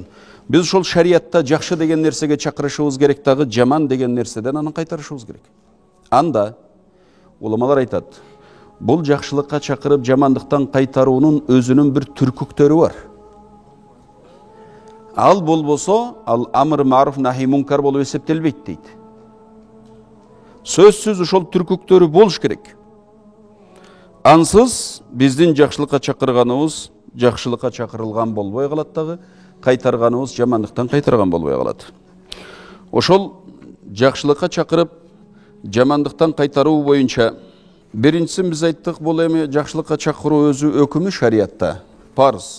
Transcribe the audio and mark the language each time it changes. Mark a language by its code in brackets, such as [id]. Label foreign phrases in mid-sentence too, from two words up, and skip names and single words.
[ky] Биз ошол шариятта жакшы деген нерсеге чакырышыбыз керек дагы, жаман деген нерседен анан кайтарышыбыз керек. Анда уламалар айтат, бул жакшылыкка чакырып, жамандыктан кайтаруунун өзүнүн бир түркүктөрү бар. Ал болбосо, ал амр маруф нахи мункар болуп эсептелбейт дейт. Сөзсүз ошол түркүктөрү болуш керек. Ансыз биздин жакшылыкка чакырганыбыз жакшылыкка чакырылган болбой калат дагы, кайтарганыбыз жамандыктан кайтарган болбой калат. Ошол жакшылыкка чакырып, жамандыктан кайтаруу боюнча биринчисин биз айттык, бул эми жакшылыкка чакыруу өзү өкүмү шариятта, парыз.